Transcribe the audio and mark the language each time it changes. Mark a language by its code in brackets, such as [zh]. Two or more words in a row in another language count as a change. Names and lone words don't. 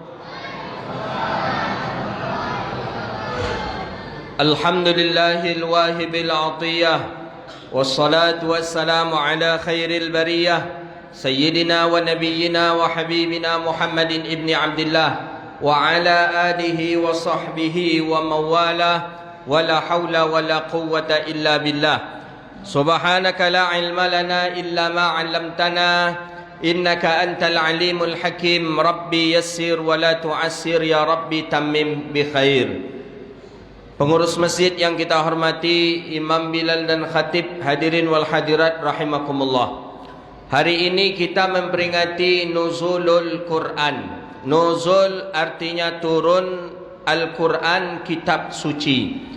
[ar] الحمد لله الواهب العطية والصلاة والسلام على خير البرية سيدنا ونبينا وحبيبنا محمد بن عبد الله وعلى آله وصحبه ومولاه ولا حول ولا قوة إلا بالله. سبحانك لا علم لنا إلا ما علمتنا إنك أنت العليم الحكيم. رب يسر ولا تعسر يا رب تمم بالخير. [id] Pengurus masjid yang kita hormati, Imam Bilal dan Khatib, [ar] الحاضرين والحاضرات رحمكم الله. [id] Hari ini kita memperingati [ar] نزول القرآن. [id] Nuzul artinya turun Al-Quran, kitab suci.